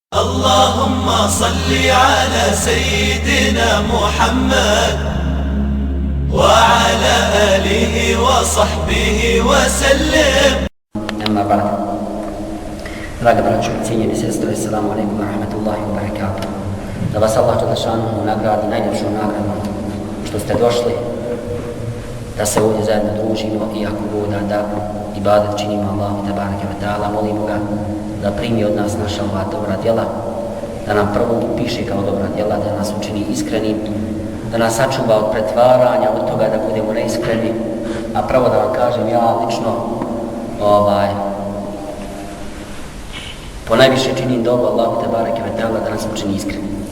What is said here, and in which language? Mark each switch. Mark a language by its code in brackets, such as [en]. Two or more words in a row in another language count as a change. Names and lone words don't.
[ar] اللهم صل على سيدنا محمد وعلى آله وصحبه وسلم. أما بعد. [bs] Draga braćo i cijenjeni sestre, [ar] السلام عليكم ورحمة الله وبركاته. [bs] Da vas Allah dželešanuhu nagradi najljepšom nagradom što ste došli, da se ovdje zajedno družimo i ako Bog da ibadet činimo Allahu [ar] تبارك وتعالى, [bs] molimo ga da primi od nas naša ova dobra djela, da nam prvo upiše kao dobra djela, da nas učini iskrenim, da nas sačuva od pretvaranja, od toga da budemo neiskreni, a pravo da vam kažem, ja lično ponajviše činim dobu Allahu [ar] تبارك وتعالى [bs] da nas učini iskrenim.